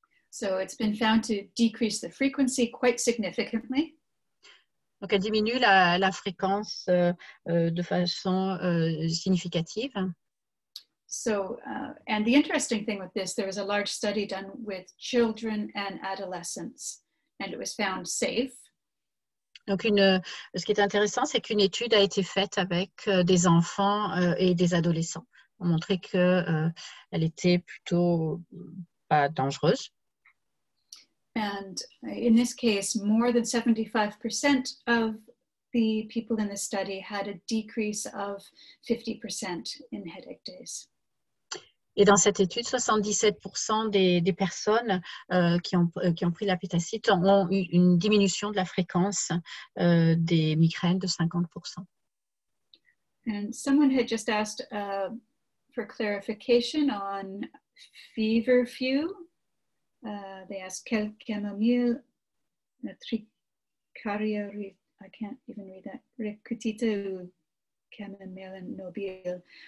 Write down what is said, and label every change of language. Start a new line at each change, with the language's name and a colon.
English: So it's been found to decrease the frequency quite significantly.
French: Donc, elle diminue la fréquence de façon significative.
English: So, and the interesting thing with this, there was a large study done with children and adolescents, and it was found safe.
French: Donc, ce qui est intéressant, c'est qu'une étude a été faite avec des enfants et des adolescents. On montrait qu'elle était plutôt pas dangereuse.
English: And in this case, more than 75% of the people in the study had a decrease of 50% in headache days.
French: Et dans cette étude, 77% des personnes qui ont pris la pétacite ont eu une diminution de la fréquence des migraines de 50%.
English: And someone had just asked for clarification on feverfew. They asked
French: quelle camomille, tricaria,
English: I can't even read that,
French: recutita ou camomille nobile.